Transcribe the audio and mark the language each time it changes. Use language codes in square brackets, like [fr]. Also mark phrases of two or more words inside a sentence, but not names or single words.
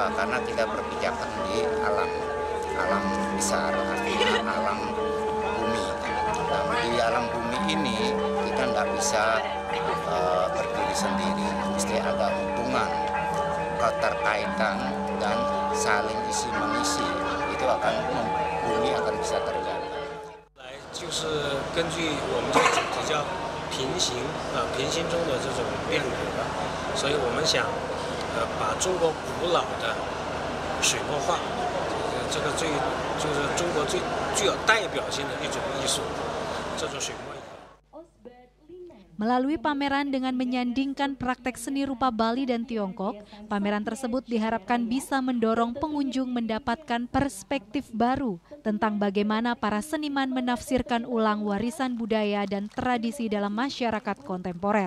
[id] Karena kita berpijakan di alam besar, artinya alam bumi. Nah, di alam bumi ini kita nggak bisa berdiri sendiri, mesti ada hubungan, keterkaitan, dan saling isi mengisi. Itu akan bumi akan bisa terjaga. [zh] 就是根据我们这个主题叫平行中的这种变革，所以我们想把中国古老的水墨画，这个就是中国最具有代表性的一种艺术，这种水墨艺。 [id] Melalui pameran dengan menyandingkan praktek seni rupa Bali dan Tiongkok, pameran tersebut diharapkan bisa mendorong pengunjung mendapatkan perspektif baru tentang bagaimana para seniman menafsirkan ulang warisan budaya dan tradisi dalam masyarakat kontemporer.